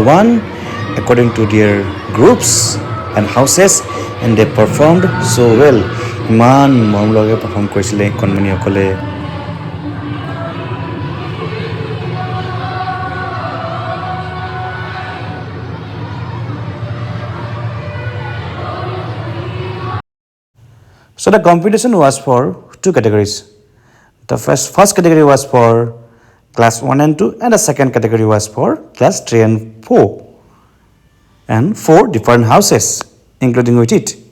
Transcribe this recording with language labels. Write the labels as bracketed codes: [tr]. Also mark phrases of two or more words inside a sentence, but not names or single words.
[en] one according to their groups and houses and they performed so well. [as] ইমান মৰম লগে পাৰফৰ্ম কৰিছিলে কণমানিসকলে [en] So the competition was for two categories. The first category was for class 1 and 2 and the second category was for class 3 and 4 and 4 different houses including with it.